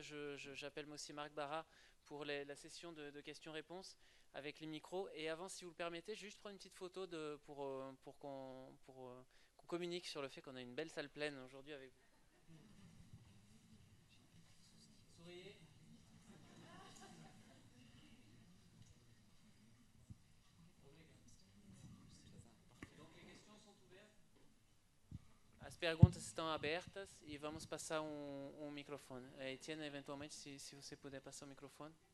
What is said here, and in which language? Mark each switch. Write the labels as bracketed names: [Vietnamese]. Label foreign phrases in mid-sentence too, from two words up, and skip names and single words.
[French] J'appelle moi aussi Marc Barra pour la session de questions-réponses avec les micros. Et avant, si vous le permettez, je vais juste prendre une petite photo pour qu'on communique sur le fait qu'on a une belle salle pleine aujourd'hui avec vous. Souriez. [Portuguese] As perguntas estão abertas e vamos passar microfone. Etienne, eventualmente, se você puder passar o microfone.